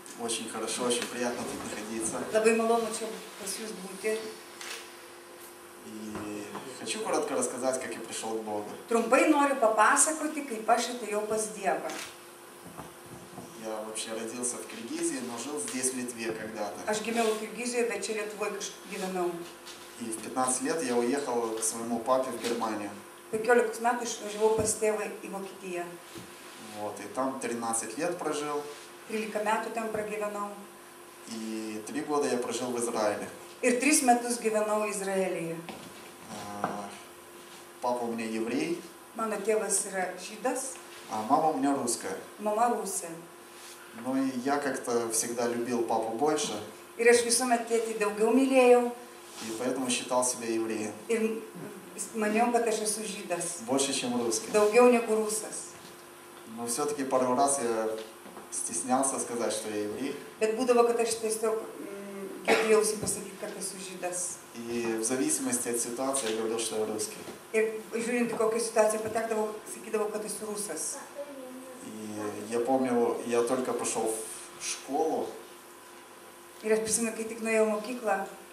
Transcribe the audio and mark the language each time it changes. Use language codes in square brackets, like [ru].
[ru] Очень хорошо, очень приятно тут находиться. [lt] Labai malonu čia pas jūs būti. [ru] И хочу коротко рассказать, как я пришел к Богу. [lt] Trumpai noriu papasakoti, kaip aš atėjau pas Dievą. [ru] Я вообще родился в Киргизии, но жил здесь, в Литве, когда-то. [lt] Aš gimiau Kirgizijoje, bet čia Lietuvoje kažkaip gyvenau. [ru] И в 15 лет я уехал к своему папе в Германию. [lt] 15 metų išvažiavau pas tėvą į Vokietiją. [ru] Вот, и там 13 лет прожил. [lt] 13 metų ten pragyvenau. [ru] И 3 года я прожил в Израиле. [lt] Ir 3 metus gyvenau Izraelyje. [ru] Папа у меня еврей. [lt] Mano tėvas yra žydas, [ru] А мама у меня русская. [lt] mama rusė. [ru] Ну и я как-то всегда любил папу больше. [lt] Ir aš visuomet tėtį daugiau mylėjau. [ru] И поэтому считал себя евреем. [lt] Ir maniau, kad aš esu žydas. [ru] Больше, чем русский. [lt] Daugiau negu rusas. [ru] Но все-таки пару раз я стеснялся сказать, что я еврей. [lt] Bet būdavo, kad aš tiesiog gėdėjausi pasakyti, kad esu žydas. [ru] И в зависимости от ситуации я говорил, что я русский. [lt] Ir žiūrint, į kokią situaciją patekdavau, sakydavau, kad esu rusas. [ru] И я помню, я только пошел в šколу. [lt] Ir aš prisimenu, kai tik nuėjau mokyklą.